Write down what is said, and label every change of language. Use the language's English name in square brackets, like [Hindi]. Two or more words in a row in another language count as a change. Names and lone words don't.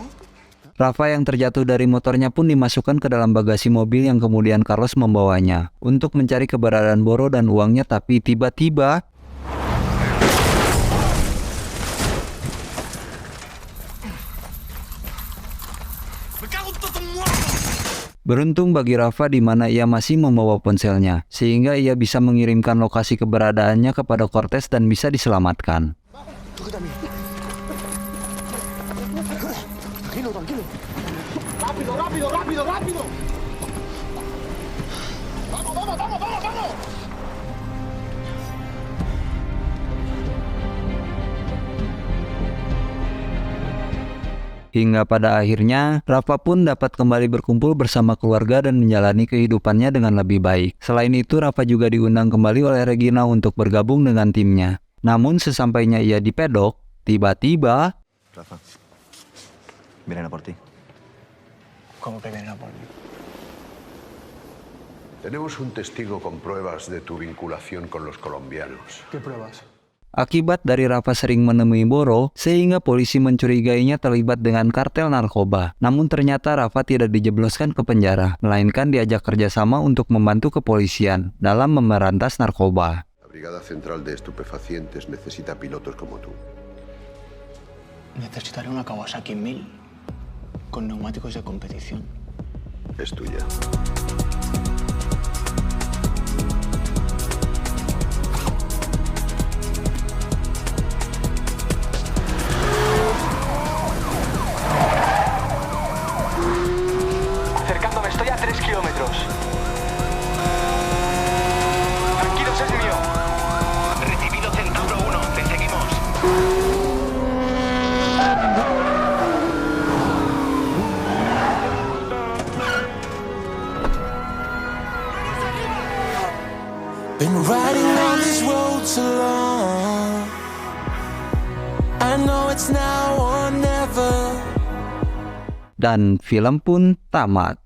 [Indonesian] Rafa yang terjatuh dari motornya pun dimasukkan ke dalam bagasi mobil yang kemudian Carlos membawanya untuk mencari keberadaan Boro dan uangnya, tapi tiba-tiba beruntung bagi Rafa di mana ia masih membawa ponselnya, sehingga ia bisa mengirimkan lokasi keberadaannya kepada Cortez dan bisa diselamatkan. [Spanish] Tranquilo, tranquilo. Rápido, rápido, rápido, rápido. Vamos, vamos, vamos, vamos, vamos. [Indonesian] Hingga pada akhirnya, Rafa pun dapat kembali berkumpul bersama keluarga dan menjalani kehidupannya dengan lebih baik. Selain itu, Rafa juga diundang kembali oleh Regina untuk bergabung dengan timnya. Namun sesampainya ia di pedok, tiba-tiba... [Spanish] Rafa, vienen a por ti. ¿Cómo que vienen a por mí? Tenemos un testigo con pruebas de tu vinculación con los colombianos. ¿Qué pruebas? [Indonesian] Akibat dari Rafa sering menemui Boro, sehingga polisi mencurigainya terlibat dengan kartel narkoba. Namun ternyata Rafa tidak dijebloskan ke penjara, melainkan diajak kerjasama untuk membantu kepolisian dalam memberantas narkoba. [Spanish] La Brigada Central de Estupefacientes necesita pilotos como tú. Necesitaré una Kawasaki 1000 con neumáticos de competición. Es tuya. Acercándome, estoy a 3 kilómetros. Tranquilos, es mío. Recibido Centauro 1, te seguimos. [English] Been riding on this road so long. I know it's now or never. [Indonesian] Dan film pun tamat.